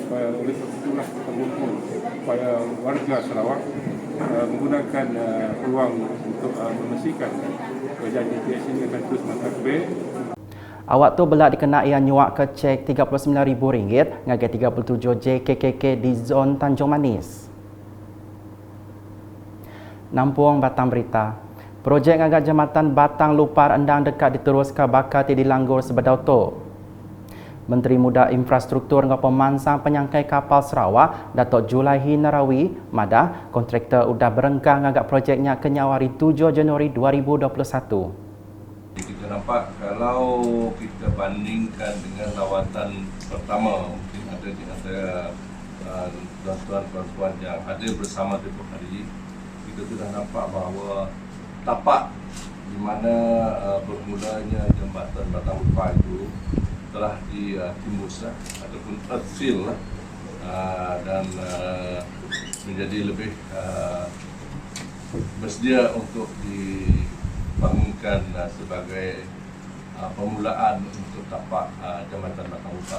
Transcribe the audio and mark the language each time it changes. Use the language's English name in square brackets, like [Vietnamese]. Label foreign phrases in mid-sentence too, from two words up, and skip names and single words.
[Malay] Oleh sebab itulah kita mengumpul supaya warga Sarawak menggunakan peluang untuk memastikan kerajaan GPS ini akan terus mentadbir. [Iban] Awak tu belak dikena ia nyuak ke cek RM39,000 ngagai 37 JKKK di zon Tanjung Manis. Nampung Batang Berita. Projek ngagak jambatan Batang Lupar Endang dekat diteruskan bakal di Langgur sebedau tu. Menteri Muda Infrastruktur dengan Pemansang Penyangkai Kapal Sarawak, Datuk Julaihi Narawi, Madah, kontraktor sudah berengkang agak projeknya ke nyawari 7 Januari 2021. [Malay] Kita nampak kalau kita bandingkan dengan lawatan pertama, mungkin ada di antara tuan-tuan yang hadir bersama tempoh hari, kita sudah nampak bahawa tapak di mana bermulanya jambatan Batang Lupar itu telah ditimbus ataupun earthfill dan menjadi lebih bersedia untuk dibangunkan sebagai permulaan untuk tapak jambatan Batang Lupar.